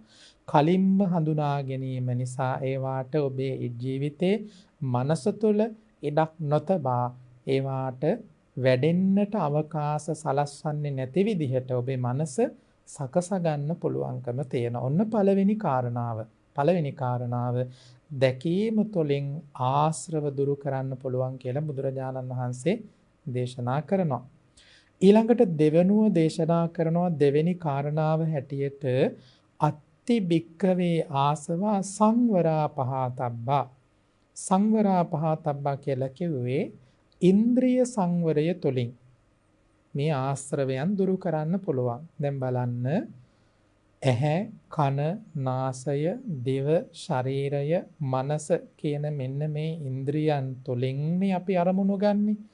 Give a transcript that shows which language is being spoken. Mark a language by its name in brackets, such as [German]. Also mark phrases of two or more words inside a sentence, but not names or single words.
[Sinhala] කලින්ම හඳුනා ගැනීම නිසා ඒවාට ඔබේ ජීවිතේ මනස තුළ ඉඩක් නොතබා ඒවාට වැඩෙන්නට අවකාශ සලස්වන්නේ නැති විදිහට ඔබේ මනස සකසා ගන්න පුළුවන්කම තියෙනවා. ඔන්න පළවෙනි කාරණාව. පළවෙනි කාරණාව දැකීම තුළින් ආශ්‍රව දුරු කරන්න පුළුවන් කියලා බුදුරජාණන් වහන්සේ දේශනා කරනවා. ඊළඟට දෙවෙනුව දේශනා කරනවා දෙවෙනි කාරණාව හැටියට [Pali] අත්ති භික්කවේ ආසවා සංවරා පහතබ්බා. සංවරා පහතබ්බා [Sinhala] කියලා කිව්වේ ඉන්ද්‍රිය සංවරය තුළින් මේ ආශ්‍රවයන් දුරු කරන්න පුළුවන්. දැන් බලන්න ඇහැ, කන, නාසය, දිව, ශරීරය, මනස කියන මෙන්න මේ ඉන්ද්‍රියන් තුළින් අපි අරමුණු ගන්නෙ.